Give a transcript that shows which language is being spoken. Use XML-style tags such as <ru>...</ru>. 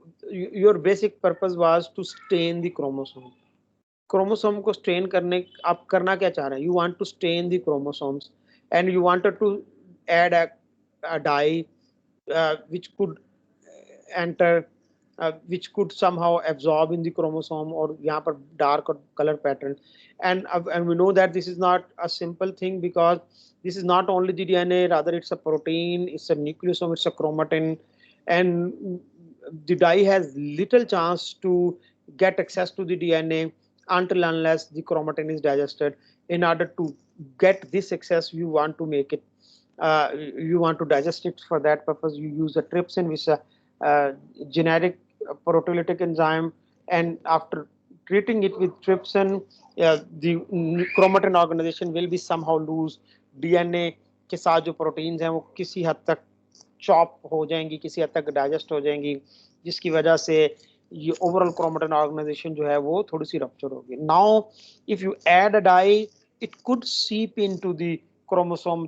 <en>Your basic purpose was to stain the chromosome.</en> <hi>Chromosome को strain करने आप करना क्या चाह रहे हैं?</hi> <en>you want to stain the chromosomes and you wanted to add a dye which could enter which could somehow absorb in the chromosome or</en> <hi>यहाँ पर</hi> <en>dark or color pattern. And we know that this is not a simple thing because this is not only the DNA, rather it's a protein, it's a nucleosome, it's a chromatin, and the dye has little chance to get access to the DNA until unless the chromatin is digested. In order to get this access, you want to make it, you want to digest it. For that purpose, you use a trypsin, which is a generic proteolytic enzyme, and after treating it with trypsin, the chromatin organization will be somehow lose.</en> <hi>DNA के साथ जो proteins हैं वो किसी हद तक chop हो जाएंगी, किसी हद तक डाइजेस्ट हो जाएंगी, जिसकी वजह से ये ओवरऑल क्रोमेटिन ऑर्गेनाइजेशन जो है वो थोड़ी सी रप्चर होगी.</hi> <en>Now if you add a dye it could seep into the chromosome.</en>